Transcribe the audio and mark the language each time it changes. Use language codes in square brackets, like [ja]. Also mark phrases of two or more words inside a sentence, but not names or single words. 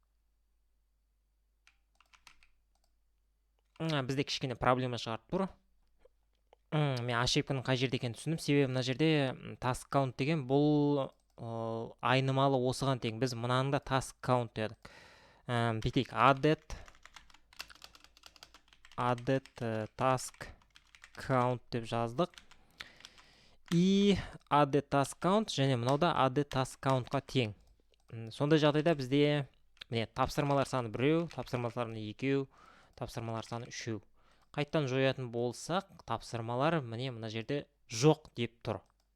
[kk] Бізде кішкене проблема шығарып тұр. Мен ошибканың қай жерде екенін түсіндім. Себебі мына жерде [en] task count [kk] деген бұл айнымалы осыған тең. Біз мынаны да [en] task count [kk] дедік. Бүйтейік, [en] added task count [kk] деп жаздық. И [en] added task count [kk] және мынау да added task countқа тең. Сондай жағдайда бізде міне тапсырмалар саны 1, тапсырмалар саны 2, тапсырмалар саны 3. Қайттан жоятын болсақ, тапсырмалар міне мына жерде жоқ деп тұр.